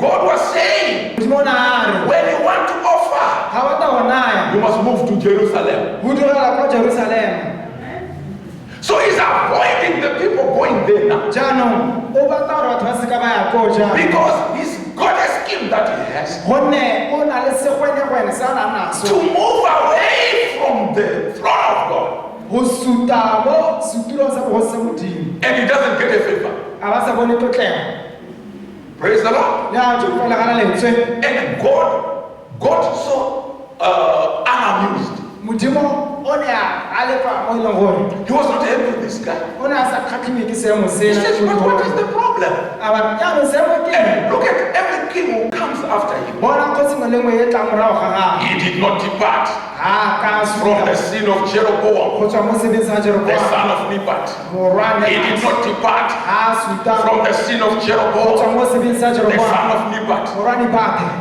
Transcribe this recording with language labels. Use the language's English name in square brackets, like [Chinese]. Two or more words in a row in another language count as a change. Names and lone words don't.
[English] God was saying, [Tswana] modimo o ne a re [English] when you want to offer, [Tswana] ga wa ta go naya [English] you must move to Jerusalem. [Tswana] go direla kwa Jerusalema. [English] So he's avoiding the people going there now. [Tswana] Jaanong o batla gore batho ba seka ba ya koo jaanong [English] Because he's got a scheme that he has [Tswana] gonne o na le segwenegwene se a nang [English] to [Tswana] naso [English] move away from the throne of God. [Tswana] go suta mo setulong sa bogose sa modimo [English] And he doesn't get a favor. [Tswana] a ba sa bone tlotlego [English] Praise the Lord. [Tswana] le a tso felegana lentswe. [English] And God got so unamused. [Tswana] Modimo o ne a lefa mo e leng gore [English] He was not happy with this guy. [Tswana] o ne a sa [English] He says, but what is the problem? And look at every king who comes after him. He did not depart from the sin of Jeroboam, the son of Nebat. He did not depart from the sin of Jeroboam, the son of Nebat.